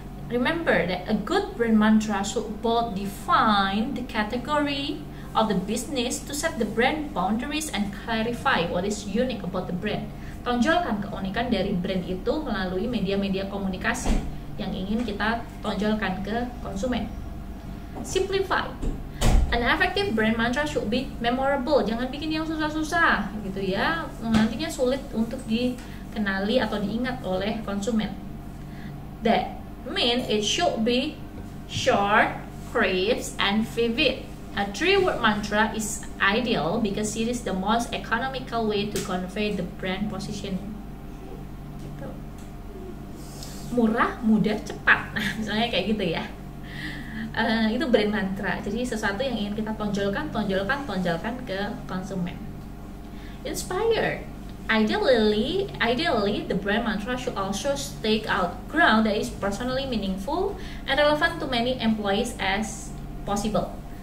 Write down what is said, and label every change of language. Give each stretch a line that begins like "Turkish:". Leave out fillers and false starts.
English: Remember that a good brand mantra should both define the category of the business to set the brand boundaries and clarify what is unique about the brand.
Indonesian: Tonjolkan keunikan dari brand itu melalui media-media komunikasi yang ingin kita tonjolkan ke konsumen.
English: Simplify. An effective brand mantra should be memorable.
Indonesian: Jangan bikin yang susah-susah gitu ya. Nantinya sulit untuk dikenali atau diingat oleh konsumen.
English: That means it should be short, crisp, and vivid. A 3-word mantra is ideal because it is the most economical way to convey the brand positioning.
Indonesian: Murah, mudah, cepat. Nah, misalnya kayak gitu ya. Itu brand mantra. Jadi sesuatu yang ingin kita tonjolkan ke konsumen.
English: Inspired. Ideally, the brand mantra should also stake out ground that is personally meaningful and relevant to many employees as possible.